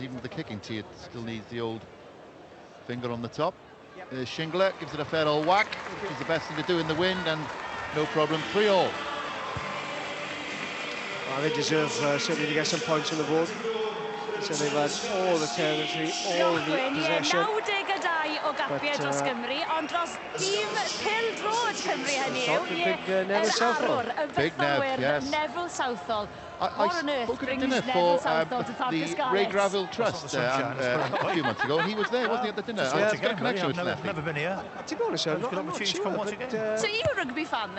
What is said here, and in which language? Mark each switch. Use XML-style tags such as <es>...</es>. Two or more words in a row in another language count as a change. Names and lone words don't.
<en>Even with the kicking tee, it still needs the old finger on the top. There's Shingler, gives it a fair old whack, which is the best thing to do in the wind, and no problem, 3-all. Well, they deserve certainly to get some points on the board. So they've had all the territory, all the possession.</en> <cy>92 o gapiau dros Gymru, ond dros tîm pêl-drod Cymru hynny yw.</cy> <en>Big Neville Southall. Big Nev, yes. Neville Southall. I spoke at a dinner for the Ray Gravel Trust a few months ago, and he was there, wasn't he, at the dinner? I've got a connection with Nev. I've never been here. To be honest, I'm not sure, but... So you're a rugby fan then?</en>